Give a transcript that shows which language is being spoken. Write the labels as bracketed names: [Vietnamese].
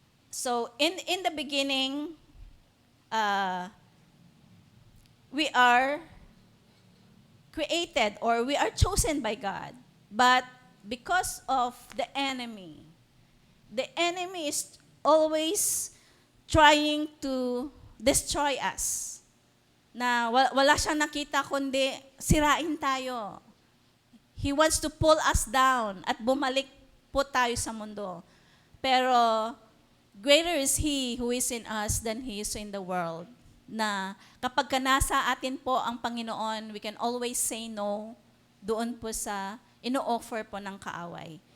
[English] So in the beginning, we are created or we are chosen by God. But because of the enemy is always trying to destroy us. [Filipino] Na wala siyang nakita kundi sirain tayo. [English] He wants to pull us down [Filipino] at bumalik po tayo sa mundo. [English] Pero greater is He who is in us than He is in the world. [Filipino] Na kapag nasa atin po ang Panginoon, [English] we can always say no [Filipino] doon po sa ino-offer po ng kaaway.